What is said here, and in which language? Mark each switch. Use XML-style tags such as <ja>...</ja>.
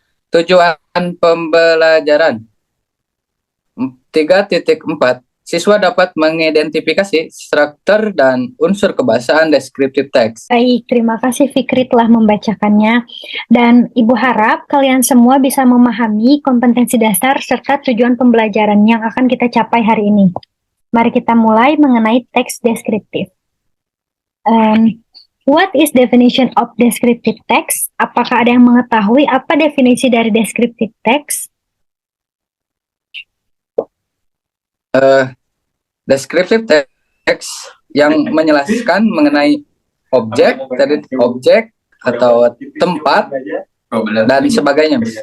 <id>Tujuan pembelajaran 3.4 siswa dapat mengidentifikasi struktur dan unsur kebahasaan deskriptif teks. Baik, terima kasih Fikri telah membacakannya. Dan Ibu harap kalian semua bisa memahami kompetensi dasar serta tujuan pembelajaran yang akan kita capai hari ini. Mari kita mulai mengenai teks deskriptif.</id> <en>What is definition of descriptive text?</en> <id>Apakah ada yang mengetahui apa definisi dari descriptive text? Deskriptif teks yang menjelaskan mengenai objek atau tempat dan sebagainya.</id>